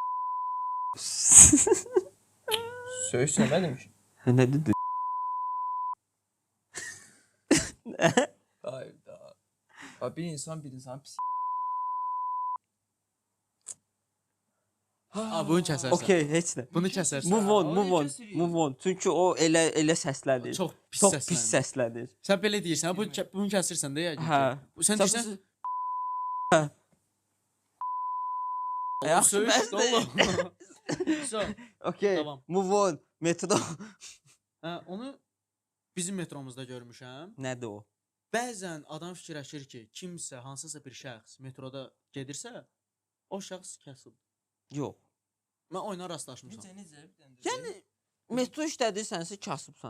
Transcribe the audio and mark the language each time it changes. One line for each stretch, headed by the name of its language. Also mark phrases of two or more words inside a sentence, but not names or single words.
Azerbaijani: Söyüş söyləmədim ki. Nə dedi? Hayır da. Bir insan pis. A, bunu kəsərsən. Okay, heç nə. Bunu kəsərsən.
English: Move on.
Azerbaijani: Çünki o elə səslənir. Çox pis Çox səslənir. pis səslənir. Sən belə deyirsən, bunu kəsirsən də yəqin. Hə. ki. Sən deyirsən, Yaxşı, söyüş bəsdir. oğlum. So, Okay, Tamam.
English: move on.
Azerbaijani: Metro. hə, onu bizim metromuzda görmüşəm. Nədir o? Bəzən adam fikirləşir ki, kimsə, hansısa bir şəxs metroda gedirsə, o şəxs kasıb. Yox. Mən oyuna rastlaşmışam. Necə? Yəni metro işlədirsənsə kasıbsan.